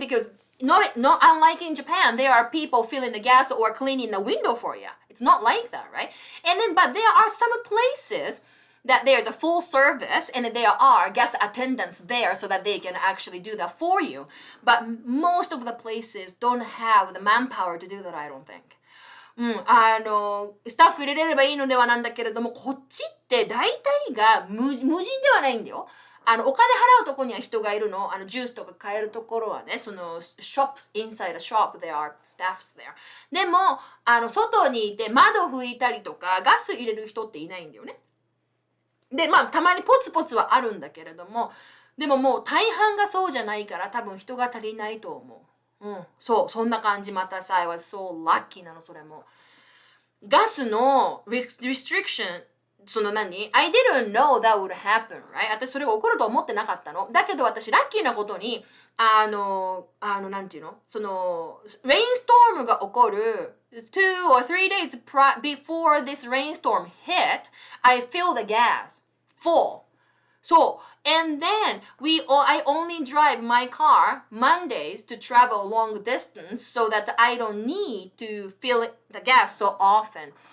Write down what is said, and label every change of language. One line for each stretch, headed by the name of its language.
English: Because not unlike in Japan, there are people filling the gas or cleaning the window for you. It's not like that, right? But there are some places that there's a full service and there are gas attendants there so that they can actually do that for you. But most of the places don't have the manpower to do that, I don't think.
Japanese: スタッフ入れれればいいのではなんだけれども、こっちって大体が無人ではないんだよ。お金払うとこには人がいるの。ジュースとか買えるところはね、その、
English: shops, inside a shop, there are staffs there.
Japanese: でも、外にいて窓拭いたりとか、ガス入れる人っていないんだよね。で、たまにポツポツはあるんだけれども、でももう大半がそうじゃないから多分人が足りないと思う。そう、そんな感じ。またさ、
English: I was so lucky
Japanese: なの、それも。ガスのrestriction
English: そのI didn't know that would happen, right?
Japanese: 私それが起こると思ってなかったの。だけど私ラッキーなことに、なんていうのその、レインストームが起こる
English: 2 or 3 days before this rainstorm hit, I fill the gas full. So, and then I only drive my car Mondays to travel long distance so that I don't need to fill the gas so often.